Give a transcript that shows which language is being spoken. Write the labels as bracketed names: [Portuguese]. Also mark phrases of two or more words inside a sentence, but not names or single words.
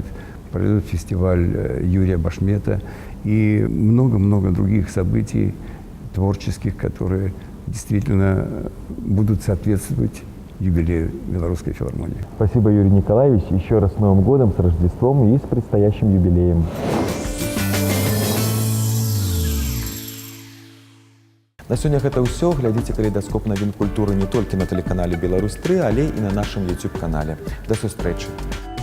[Russian] Пройдет фестиваль Юрия Башмета. И много-много других событий творческих, которые действительно будут соответствовать юбилею Белорусской филармонии. Спасибо, Юрий Николаевич. Еще раз с Новым годом, с Рождеством и с предстоящим юбилеем. [Belarusian] На сёння гэта ўсё. Глядзіце калейдаскоп навін культуры не толькі на тэлеканале Беларусь 3, але і на нашым YouTube-канале. До сустрэчы.